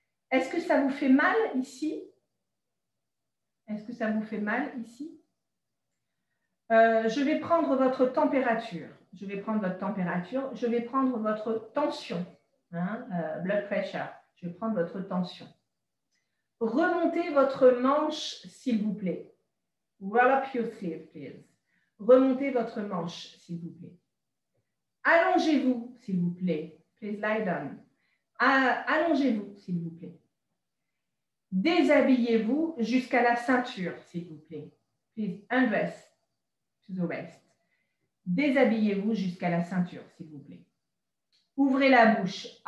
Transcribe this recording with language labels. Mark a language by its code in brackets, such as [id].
[fr] Est-ce que ça vous fait mal ici? Est-ce que ça vous fait mal ici? Je vais prendre votre température. Je vais prendre votre température. Je vais prendre votre tension. Hein, [en] blood pressure. [fr] Je vais prendre votre tension. Remontez votre manche, s'il vous plaît. [en] Roll up your sleeve, please. [fr] Remontez votre manche, s'il vous plaît. Allongez-vous, s'il vous plaît. [en] Please lie down. [fr] Allongez-vous, s'il vous plaît. Déshabillez-vous jusqu'à la ceinture, s'il vous plaît. [en] Please undress to the waist. [fr] Déshabillez-vous jusqu'à la ceinture, s'il vous plaît. Ouvrez la bouche.